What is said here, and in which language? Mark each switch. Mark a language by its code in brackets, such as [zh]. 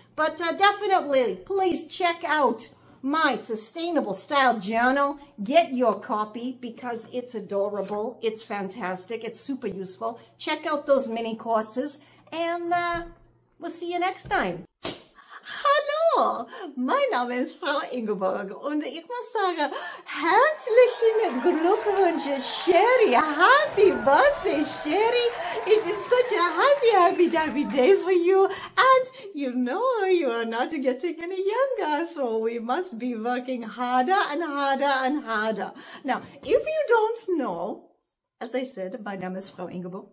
[en] But definitely, please check out my Sustainable Style Journal. Get your copy because it's adorable, it's fantastic, it's super useful. Check out those mini courses, and we'll see you next time. [de] Hallo, mein Name ist Frau Inge und ich muss sagen, herzlichen Glückwunsch, Sheri. [en] Happy birthday, Sheri. It is such a happy day for you. And you know you are not getting any younger, so we must be working harder and harder and harder. Now, if you don't know, as I said, my name is Frau Inge.